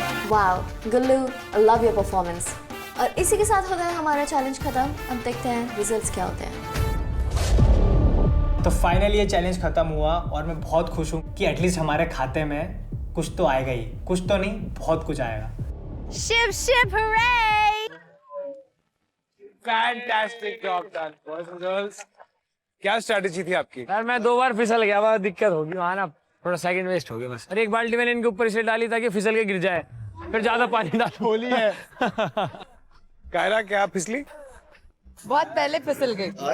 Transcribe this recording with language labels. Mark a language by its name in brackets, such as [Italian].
[Hindi] Wow Gullu, [English] I love your performance. [Hindi] और इसी के साथ होता है हमारा चैलेंज खत्म। अब देखते हैं रिजल्ट्स क्या होते हैं। तो फाइनली ये चैलेंज खत्म हुआ और मैं बहुत खुश हूँ कि एटलीस्ट हमारे खाते में कुछ तो आएगा ही, कुछ तो नहीं बहुत कुछ आएगा। [English] Ship, ship, hooray! Fantastic job done, boys and girls. [Hindi] क्या स्ट्रैटेजी थी आपकी? यार मैं 2 बार फिसल गया, वहाँ दिक्कत होगी, वहाँ ना थोड़ा सेकंड वेस्ट हो गया बस। और एक बाल्टी मैंने इनके ऊपर इसलिए डाली ताकि फिसल के गिर जाए, फिर ज्यादा पानी डाल। होली है। कायरा क्या फिसली? बहुत पहले फिसल गई।